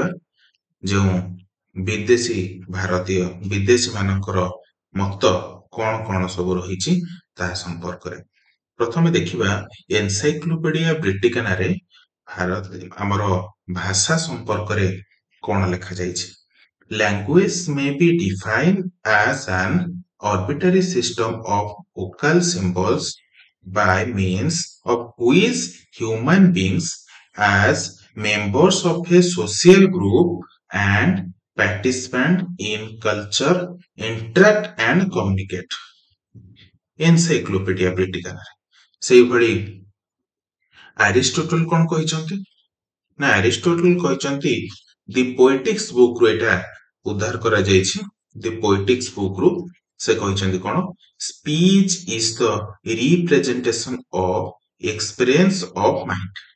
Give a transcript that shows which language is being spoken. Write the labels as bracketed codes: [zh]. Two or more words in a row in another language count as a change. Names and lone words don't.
[or] ଯେଉଁ ବିଦେଶୀ ମାନଙ୍କର ମତ କଣ ସବୁ ରହିଛି ତାହା ସମ୍ପର୍କରେ। ପ୍ରଥମେ ଦେଖିବା ଏନସାଇକ୍ଲୋପିଡିଆ ବ୍ରିଟିକାନାରେ ଆମର ଭାଷା ସମ୍ପର୍କରେ କଣ ଲେଖାଯାଇଛି। [en] Language may be defined as an arbitrary system of vocal symbols by means of which human beings as members of a social group and participant in culture interact and communicate. [or] ଏନସାଇକ୍ଲୋପିଡିଆ ବ୍ରିଟିକାନାରେ ସେଇଭଳି ଆରିଷ୍ଟୋଟଲ କଣ କହିଛନ୍ତି ନା ଆରିଷ୍ଟୋଟଲ କହିଛନ୍ତି ଦି ପୋଏଟିକ୍ସ ବୁକ୍ ରୁ ଏଟା ଉଦ୍ଧାର କରାଯାଇଛି। ଦି ପୋଏଟିକ୍ସ ବୁକ୍ ରୁ ସେ କହିଛନ୍ତି କଣ, [en] speech is the representation of experience of mind.